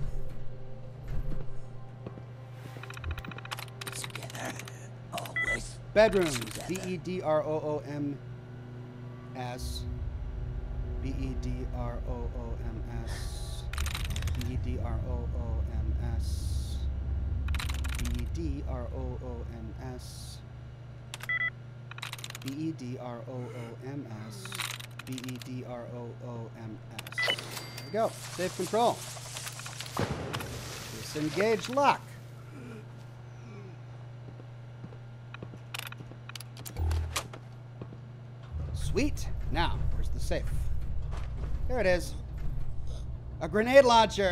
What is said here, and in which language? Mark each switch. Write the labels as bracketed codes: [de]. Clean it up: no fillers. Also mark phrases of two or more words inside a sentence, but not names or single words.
[en] Together, always. Bedrooms. B-E-D-R-O-O-M-S. B-E-D-R-O-O-M-S. B-E-D-R-O-O-M-S. B-E-D-R-O-O-M-S. B-E-D-R-O-O-M-S. B-E-D-R-O-O-M-S. There we go. Safe control. Disengage lock. Sweet. Now, where's the safe? There it is. A grenade launcher.